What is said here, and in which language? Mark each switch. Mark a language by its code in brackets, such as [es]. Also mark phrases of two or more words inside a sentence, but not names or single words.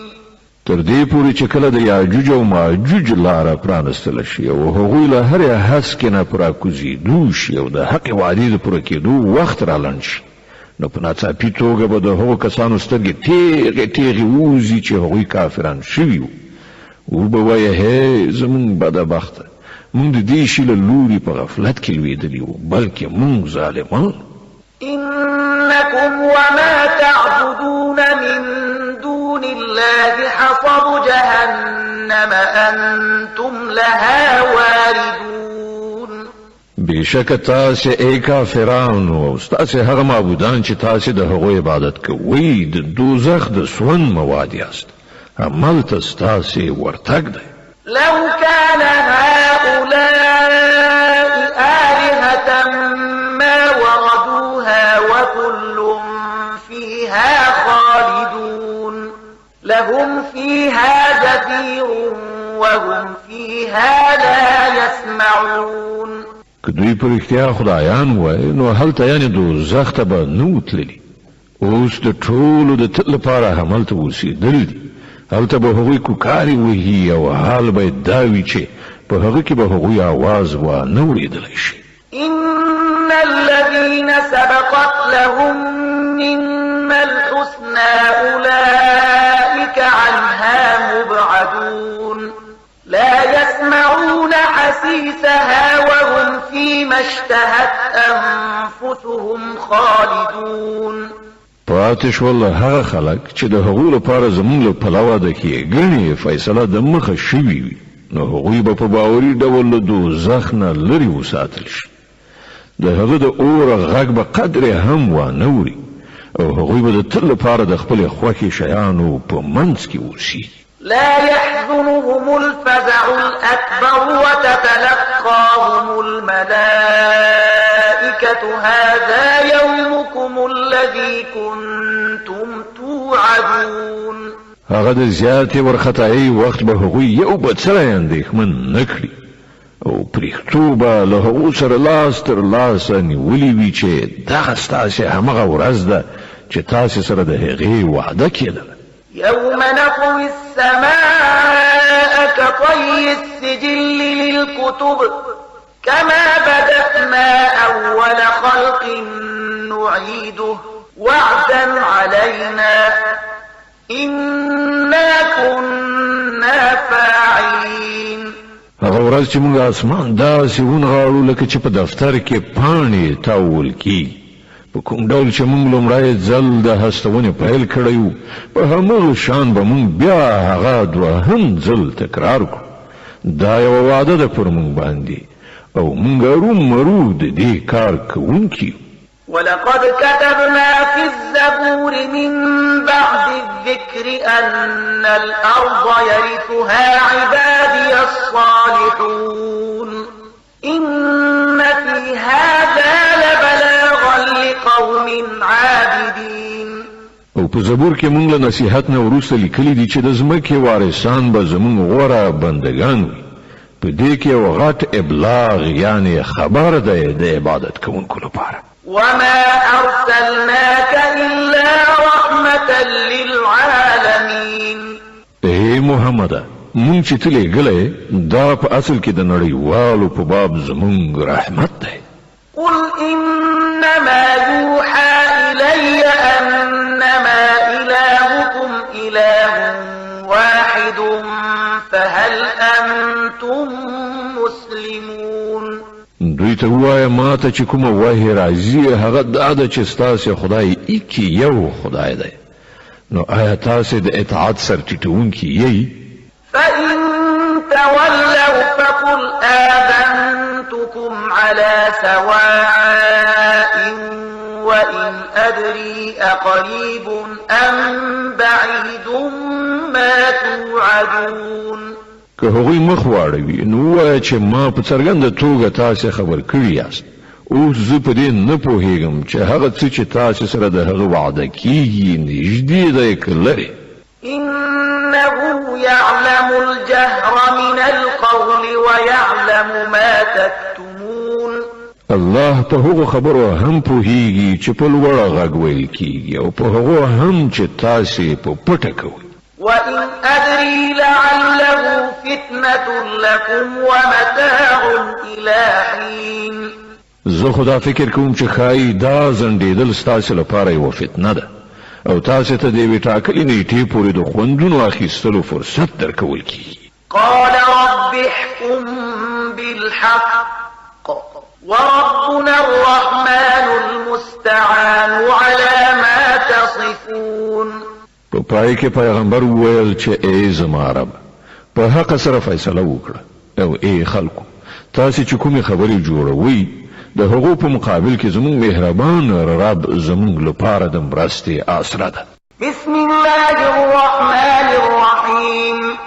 [ps] تر دې پورې چې کله د یاجوج او ماجوج لاره پرانستل شي او هغوی له هرې هسکې نه پراکوزېدو شي او د حق وعدې د پوره کېدو وخت رالنډ شي نو په ناڅاپي توګه به د هغو کسانو سترګې تیغې تیغې ووځي چې هغوی کافران شوي وو. وبه وایه هی زمونږ بدبخته مونږ د دې شي له لوري په غفلت کې لوېدلي وو بلکې مونږ ظالمان. [ar] إنكم وما تعبدون من دون الله حصب جهنم أنتم لها واردون. [ps] بشک تاسې ای کافرانو او ستاسې هغه معبودان چې تاسې د هغو عبادت کوئ د دوزخ د سون مواد یاست همالته ستاسې ورتګ دی. [ar] لو كان هؤلاء آلهة ما وردوها وكل فيها خالدون لهم فيها زفير وهم فيها لا يسمعون. [ps] که دوی په رښتیا خدایان وای نو هلته یعنې دوزخ ته به نه وتللي. اوس د ټولو د تل لپاره همالته اوسېدل دي. هلته به هغوی کوکارې وهي او حال به یې دا وي چې په هغه کې به هغوی آواز وانه اورېدلی شي. [ar] إن الذين سبقت لهم منا الحسنى أولئك عنها مبعدون لا يسمعون حسيسها وهم فيما اشتهت أنفسهم خالدون. [ps] پاتې شول هغه خلک چې د هغو لپاره زموږ له پلوه د ښېګڼې فیصله د مخه شوي وي نو هغوی به په باوري ډول له دوزخ نه لرې وساتل شي. د هغه د اوره غږ به قدرې هم وانه اوري او هغوی به د تل لپاره د خپلې خوښې شیانو په منځ کې اوسي. [ar] لا يحزنهم الفزع الأكبر وتتلقاهم الملائكة هذا يومكم الذي كنتم توعدون. [ps] هغه د زیاتې ورختایي وخت به هغوی یو بل سره اندېښمن نه کړي او پرېښتو به له هغو سره لاس تر لاسه نیولي وي چې دغه ستاسې همغه ورځ ده چې تاسې سره د هغې وعده کېدله. [ar] يوم نطوي السماء كطي السجل للكتب كما بدأنا أول خلق نعيده وعدا علينا إنا كنا فاعلين. [ps] هغه ورځ چې موږ اسمان داسې ونغاړو لکه چې په دفتر کې پاڼې تاول کېږي په کوم ډول چې موږ لومړی ځل د هستونې پیل کړی وو په همغه شان به موږ بیا هغه دوهم ځل تکرار کړو. دا یوه وعده ده پر موږ باندې او موږ ارومرو د دې کار کوونکي یو. [ar] ولقد كتبنا في الزبور من بعد الذكر أن الأرض يرثها عبادي الصالحون إن في هذا لبلاغا لقوم عابدين. [ps] او په زبور کې موږ له نصیحت نه وروسته لیکلي دي چې د ځمکې وارثان به زموږ غوره بندګان وي. په دې کې یو غټ ابلاغ یعنی خبر دی د عبادت کوونکو لپاره. [ar] وما أرسلناك إلا رحمة للعالمين. [ps] اے محمد مونږ چې ته لېږلی دا په اصل کې د نړیوالو په باب زمونږ رحمت دی. [ar] قل إنما يوحى إلي أنما إلهكم إله واحد فهل أنتم مسلمون. [ps] دوی ته ووایه ما ته چې کومه وحی راځي هغه دا ده چې ستاسې خدای ایکې یو خدای دی نو آیا تاسې د اطاعت سرټیټوونکي یئ؟ [ar] فإن تولوا فقل آذنتكم على سواء وإن أدري أقريب أم بعيد ما توعدون. [ps] که هغوی مخ واړوي نو وایه چې ما په څرګنده توګه تاسې خبر کړي یاست. اوس زه په دې نه پوهېږم چې هغه څه چې تاسې سره د هغه وعده کېږي نږدې دی که لرې. [ar] إنه يعلم الجهر من القول ويعلم ما تكتمون. [ps] الله په هغو خبرو هم پوهېږي چې په لوړه غږ ویل کېږي او په هغو هم چې تاسې په پټه کوئ. [ar] وإن أدري لعله فتنة لكم ومتاع إلى حين. [ps] زه خدا فکر کوم چې ښایي دا ځنډېدل ستاسې لپاره یوه فتنه ده او تاسې ته د یوې ټاکلې نیټې پورې د خوندونو اخیستلو فرصت درکول کېږي. [ar] قال رب احكم بالحق وربنا الرحمن المستعان على ما تصفون. [ps] په پای کې پیغمبر وویل چې ای زما رب په حق سره فیصله وکړه او ای خلکو تاسې چې کومې خبرې جوړوئ د هغو په مقابل کې زموږ مهربان رب زموږ لپاره د مرستې آسره ده. [ar] بسم الله الرحمن الرحیم.